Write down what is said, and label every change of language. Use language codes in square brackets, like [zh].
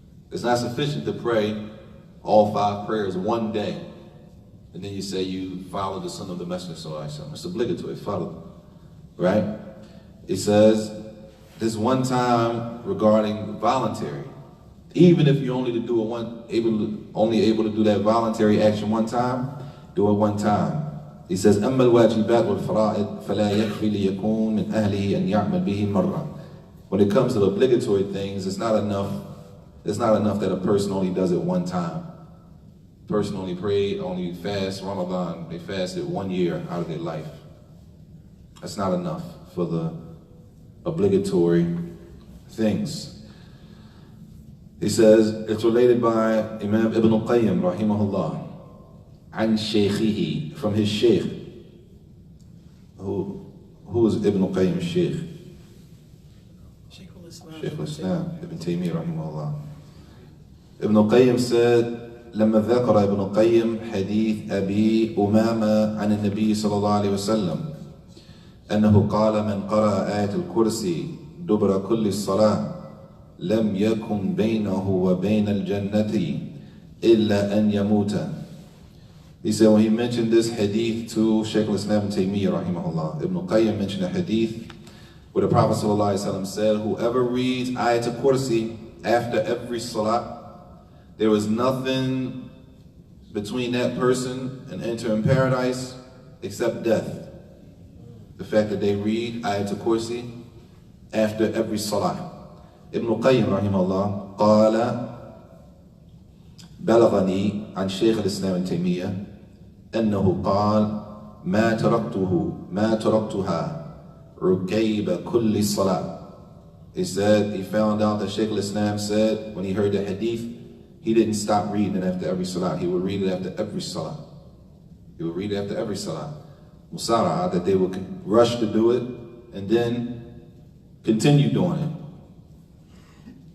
[en] It's not sufficient to pray all 5 prayers one day, and then you say you follow the sunnah of the Messenger sallallahu alaihi wasallam. It's obligatory, follow, right? It says, this one time regarding voluntary. Even if you're only only able to do that voluntary action one time, do it one time. He says, [ar] أما الواجبات والفرائض فلا يكفي ليكون من أهله أن يعمل به مرة. [en] When it comes to the obligatory things, it's not enough that a person only does it one time. A person only pray, only fast Ramadan, they fasted 1 year out of their life. That's not enough for the obligatory things. He says, it's related by Imam Ibn al-Qayyim, rahimahullah, [ar] an shaykhihi, [en] from his shaykh. Who is Ibn al-Qayyim's shaykh? Shaykh al-Islam, Ibn Taymiyyah, rahimahullah. Ibn al-Qayyim said, [ar] لما ذكر ابن القيم حديث أبي أمامة عن النبي صلى الله عليه وسلم أنه قال من قرأ آية الكرسي دبر كل الصلاة لم يكن بينه وبين الجنة إلا أن يموت. [en] He said when he mentioned this hadith to Shaykh al-Islam Ibn Taymiyyah rahimahullah, Ibn al-Qayyim mentioned a hadith where the Prophet ﷺ said, whoever reads Ayat al-Kursi after every salah, there was nothing between that person and entering paradise except death. The fact that they read Ayat al-Kursi after every salah. [ar] Ibn al-Qayyim rahimahullah قال بلغني عن شيخ الإسلام ابن تيمية أنه قال ما تركتها ركيب كل الصلاة. [en] He said he found out that Shaykh al-Islam said when he heard the hadith, he didn't stop reading it after every salah. He would read it after every salah. He would read it after every salah. Musara'a, that they would rush to do it and then continue doing it.